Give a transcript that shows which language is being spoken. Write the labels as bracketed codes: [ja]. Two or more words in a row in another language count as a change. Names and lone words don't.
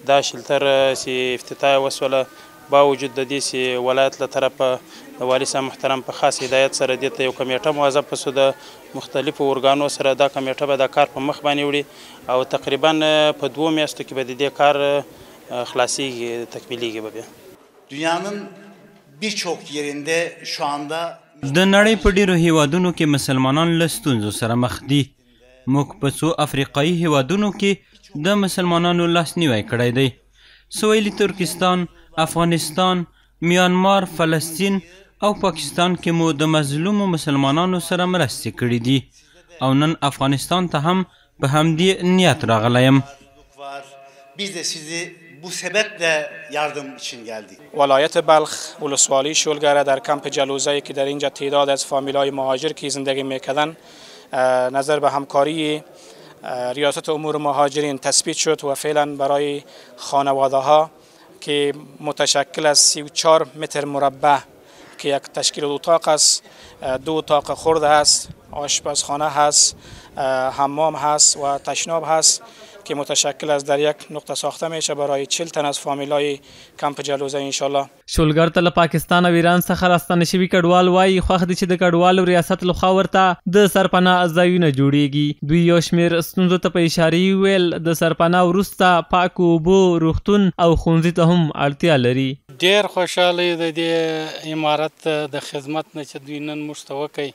[ps] دا شلتر چې افتتاح وسوله باوجود د دې چې ولایت له طرفه د والي صاحب محترم په خاص هدایت سره دې ته یو کمیټه موظف شو د مختلفو ارګانو سره. دا کمیټه به دا کار په مخ باندې وړي او تقریبا په 2 میاشتو کې به د دې کار خلاصیږي تکمیلیږي. به [tr] dünyanın birçok yerinde şu anda [ps] د نړۍ په ډیرو هیوادونو کې مسلمانان له ستونزو سره مخ دي. موږ په څو افریقایي هیوادونو کې د مسلمانانو لاسنیوی کړی دی. سویلي ترکستان، افغانستان، میانمار، فلسطین او پاکستان کې مو د مظلومو مسلمانانو سره مرستې کړي دي او نن افغانستان ته هم په همدې نیت راغلی یم. [tr] biz de sizi bu sebeple yardım için geldik. [fa] ولایت بلخ ولسوالی شولگره در کمپ جلوزه که در اینجا تعداد از فامیلای مهاجر که زندگی میکردن نظر به همکاری ریاست امور مهاجرین تثبیت شد و فعلا برای خانواده ها که متشکل از 34 متر مربع که یک تشکیل اتاق است، 2 اتاق خرد است، آشپزخانه هست، حمام هست و تشناب هست که متشکل از در یک نقطه ساخته میشه برای 40 تن از فامیلای کمپ جلوزه انشالله. [ps] شولګر ته له پاکستان او ایران څخه راستانه شوي کډوال وایي خوښ دي چې د کډوالو ریاست لخوا ورته د سرپناه ځایونه جوړیږي. دوی یو شمېر ستونزو ته په اشارې وویل د سرپناه وروسته پاکو اوبو، روغتون او ښوونځي ته هم اړتیا لري. ډېر خوشحاله د دې عمارت د خدمت نه چې دوی نن موږ ته وکړي.